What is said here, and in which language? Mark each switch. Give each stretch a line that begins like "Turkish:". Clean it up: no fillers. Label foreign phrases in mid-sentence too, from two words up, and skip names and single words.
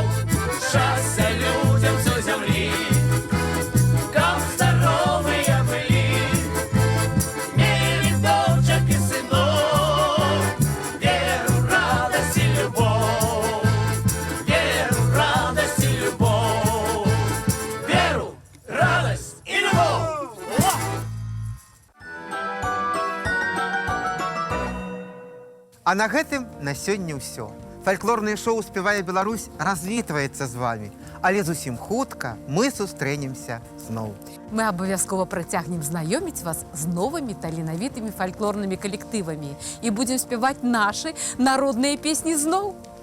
Russian: Счастья людям всей земли, как здоровые были, мели дочек и сынов, веру, радость и любовь, веру, радость и любовь, веру, радость и любовь.
Belarusian: А на гэтым на сёння ўсё. Фальклорнае шоу «Спявае Беларусь» развітваецца з вами. Але зусім хутка мы сустрэнемся зноў. Мы абавязкова працягнем знаёміць вас з новымі таленавітымі фальклорнымі калектывамі і будзем спяваць нашы народныя песні зноў.